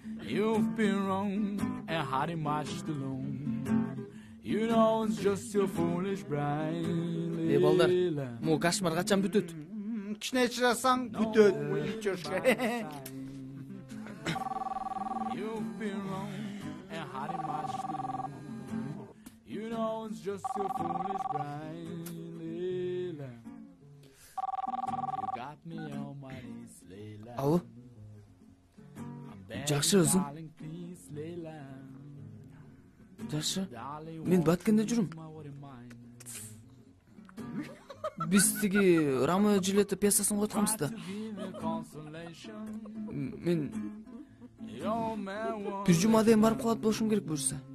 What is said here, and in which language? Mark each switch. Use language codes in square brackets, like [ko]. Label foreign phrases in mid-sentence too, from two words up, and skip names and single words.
[en] You've been wrong and hiding much too long. You know it's just your foolish brain. [ky] Балдар, могу кошмар качан бүтөт? Кичине чырасаң бүтөт. [en] You've been wrong and hiding much too long. You know it's just your foolish brain. You got me on my knees, Layla. [ky] Алло. Жакшы өзүң? Жакшы. Мен Баткенде жүрүм. Биз тиги Ромео и Джульетта пьесасын койтканбыз да. Мен бир жумадан барып калат болушум керек буюрса.